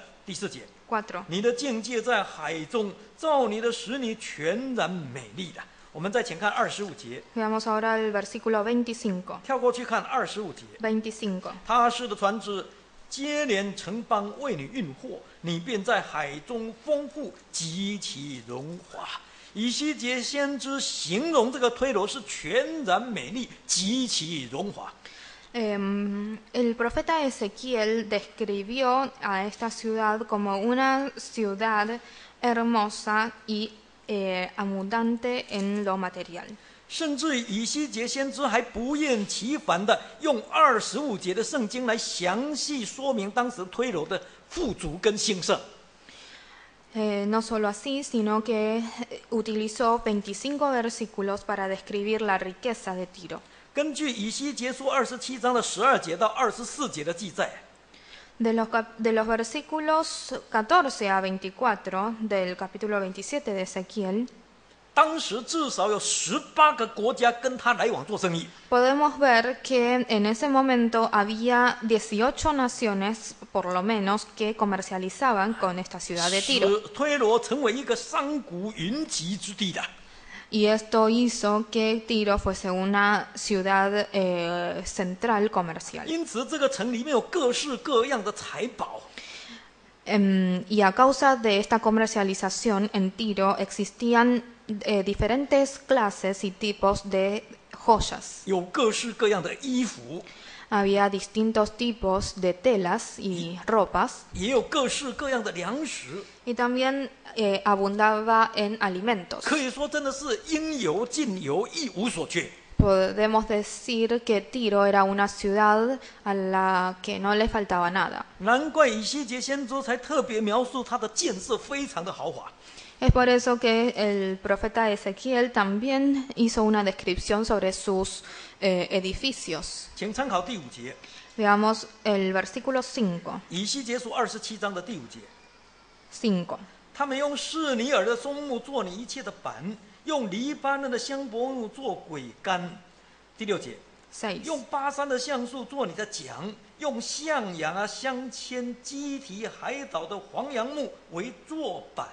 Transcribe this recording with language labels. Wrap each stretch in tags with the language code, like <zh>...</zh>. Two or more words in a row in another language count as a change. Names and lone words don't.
<zh>第4节， 4. 你的境界在海中，照你的使你全然美丽的。我们再请看25节，</zh> <es>Veamos ahora el versículo 25.</es> <zh>跳过去看25节。 25. 他施的船只接连城邦为你运货，你便在海中丰富，极其荣华。以西结先知形容这个推罗是全然美丽，极其荣华。</zh> <es>El profeta Ezequiel describió a esta ciudad como una ciudad hermosa y abundante en lo material.</es> <zh>甚至于以西结先知还不厌其烦的用25节的圣经来详细说明当时推罗的富足跟兴盛。</zh> <es>No solo así, sino que utilizó 25 versículos para describir la riqueza de Tiro.</es> <zh>根据以西结书27章的12节到24节的记载，</zh> <es>De los versículos 14 a 24 del capítulo 27 de Ezequiel,</es> <zh>当时至少有18个国家跟他来往做生意。</zh> <es>podemos ver que en ese momento había 18 naciones, por lo menos, que comercializaban con esta ciudad de</es> <zh>使</zh> <es>Tiro.</es> <zh>推罗成为一个商贾云集之地的。</zh> <es>Y esto hizo que Tiro fuese una ciudad central comercial.</es> <zh>因此，这个城里面有各式各样的财宝。</zh> <es>Y a causa de esta comercialización en Tiro existían diferentes clases y tipos de joyas.</es> <zh>有各式各样的衣服，</zh> <es>Había distintos tipos de telas y ropas</es> <zh>也有各式各样的粮食，</zh> <es>y también abundaba en alimentos.</es> <zh>可以说真的是应有尽有，一无所缺。</zh> <es>Podemos decir que Tiro era una ciudad a la que no le faltaba nada.</es> <zh>难怪以西结先知才特别描述它的建设非常的豪华。</zh> <es>Es por eso que el profeta Ezequiel también hizo una descripción sobre sus edificios.</es> <zh>请参考第5节，</zh> <es>Veamos el versículo 5.</es> <zh>以西结书27章的第5节。 5. 他们用示尼尔的松木做你一切的板，用黎巴嫩的香柏木做桅杆。第6节， 6. 用巴山的橡树做你的桨，用象牙、镶嵌基提海岛的黄杨木为坐板。</zh>